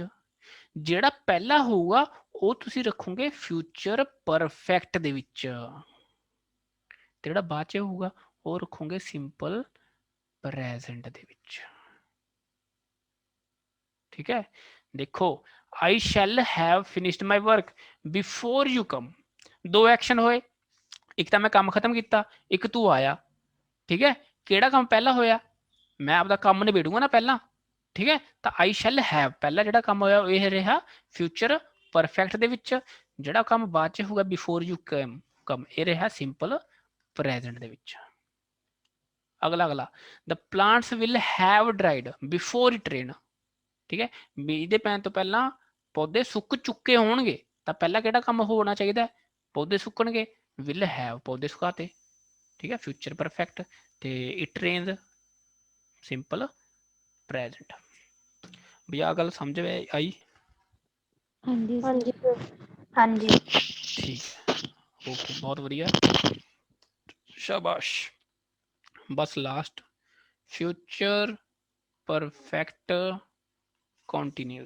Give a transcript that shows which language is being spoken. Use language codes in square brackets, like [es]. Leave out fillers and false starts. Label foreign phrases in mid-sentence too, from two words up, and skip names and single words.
[pa] ਜਿਹੜਾ ਪਹਿਲਾ ਹੋਊਗਾ ਉਹ ਤੁਸੀਂ ਰੱਖੋਗੇ [en] future perfect [pa] ਦੇ ਵਿੱਚ, ਤੇ ਜਿਹੜਾ ਬਾਅਦ ਚ ਹੋਊਗਾ ਉਹ ਰੱਖੋਗੇ [en] simple present [pa] ਦੇ ਵਿੱਚ। ਠੀਕ ਹੈ, ਦੇਖੋ [en] I shall have finished my work before you come। [pa] ਦੋ ਐਕਸ਼ਨ ਹੋਏ, ਇੱਕ ਤਾਂ ਮੈਂ ਕੰਮ ਖਤਮ ਕੀਤਾ, ਇੱਕ ਤੂੰ ਆਇਆ। ਠੀਕ ਹੈ, ਕਿਹੜਾ ਕੰਮ ਪਹਿਲਾਂ ਹੋਇਆ? ਮੈਂ ਆਪਦਾ ਕੰਮ ਨਿਬੇੜੂਗਾ ਨਾ ਪਹਿਲਾਂ, ਠੀਕ ਹੈ, ਤਾਂ [en] I shall have [pa] ਪਹਿਲਾਂ ਜਿਹੜਾ ਕੰਮ ਹੋਇਆ ਇਹ ਰਿਹਾ [en] future perfect [pa] ਦੇ ਵਿੱਚ, ਜਿਹੜਾ ਕੰਮ ਬਾਅਦ ਚ ਹੋਊਗਾ [en] before you come [pa] ਇਹ ਰਿਹਾ [en] simple present [pa] ਦੇ ਵਿੱਚ। [en] ਅਗਲਾ the plants will have dried before it rain। [pa] ਠੀਕ ਹੈ, ਬੀਜ ਦੇ ਪੈਣ ਤੋਂ ਪਹਿਲਾਂ ਪੌਦੇ ਸੁੱਕ ਚੁੱਕੇ ਹੋਣਗੇ, ਤਾਂ ਪਹਿਲਾਂ ਕਿਹੜਾ ਕੰਮ ਹੋਣਾ ਚਾਹੀਦਾ? ਪੌਦੇ ਸੁੱਕਣਗੇ, [en] will have [pa] ਪੌਦੇ ਸੁਕਾਤੇ। ਠੀਕ ਹੈ, [en] future perfect, [pa] ਤੇ [en] it rains simple present. [pa] ਵੀ ਆਹ ਗੱਲ ਸਮਝ ਆਈ? ਹਾਂਜੀ ਹਾਂਜੀ ਹਾਂਜੀ ਠੀਕ ਹੈ, ਓਕੇ, ਬਹੁਤ ਵਧੀਆ, ਸ਼ਾਬਾਸ਼। [en] ਬਸ last future perfect continuous.